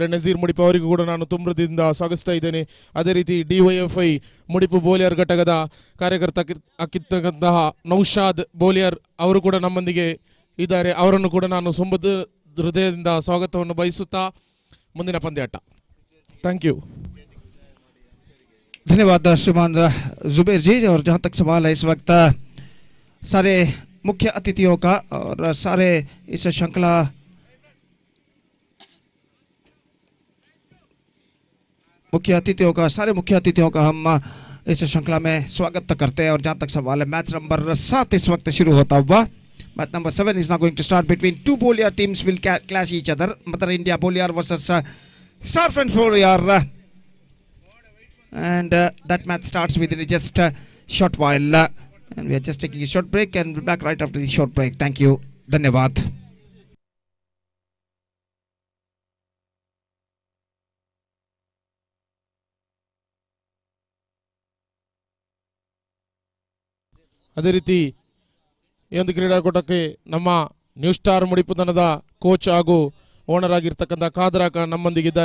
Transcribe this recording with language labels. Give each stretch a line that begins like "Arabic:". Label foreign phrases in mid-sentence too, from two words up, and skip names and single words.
Kannada: ನಜೀರ್ ಮುಡಿಪು ಅವರಿಗೂ ಕೂಡ ನಾನು ತುಂಬದಿಂದ ಸ್ವಾಗತಿಸ್ತಾ ಇದ್ದೇನೆ. ಅದೇ ರೀತಿ DYFI ಮುಡಿಪು ಬೋಲಿಯರ್ ಘಟಕದ ಕಾರ್ಯಕರ್ತ ಆಗಿರ್ತಕ್ಕಂತಹ ನೌಶಾದ್ ಬೋಲಿಯರ್ ಅವರು ಕೂಡ ನಮ್ಮೊಂದಿಗೆ ಇದ್ದಾರೆ. ಅವರನ್ನು ಕೂಡ ನಾನು ಹೃದಯದಿಂದ ಸ್ವಾಗತವನ್ನು ಬಯಸುತ್ತಾ ಮುಂದಿನ ಪಂದ್ಯಾಟ.
English: Thank you.
Hindi: धन्यवाद श्रीमान जुबेर जी. और जहाँ तक सवाल है इस वक्त सारे मुख्य अतिथियों का और सारे इस श्रृंखला मुख्य अतिथियों का हम इस श्रृंखला में स्वागत करते हैं. और जहाँ तक सवाल है
English: match number
Hindi: 7 इस वक्त शुरू होता हुआ.
English: match number 7 is now going to start between two bowler teams will clash each other. Mother India bowler versus Star Friends bowler. And that match starts within just a short while. And we are just taking a short break and we'll be back right after the short break. Thank you. Dhanyavad.
Kannada: ಅದೇ ರೀತಿ ಈ ಒಂದು ಕ್ರೀಡಾಕೂಟಕ್ಕೆ ನಮ್ಮ ನ್ಯೂ ಸ್ಟಾರ್ ಮುಡಿಪು ತಂಡದ ಕೋಚ್ ಹಾಗೂ ಓನರ್ ಆಗಿರ್ತಕ್ಕಂಥ ಖಾದರಾಕ ನಮ್ಮೊಂದಿಗಿದ್ದಾರೆ.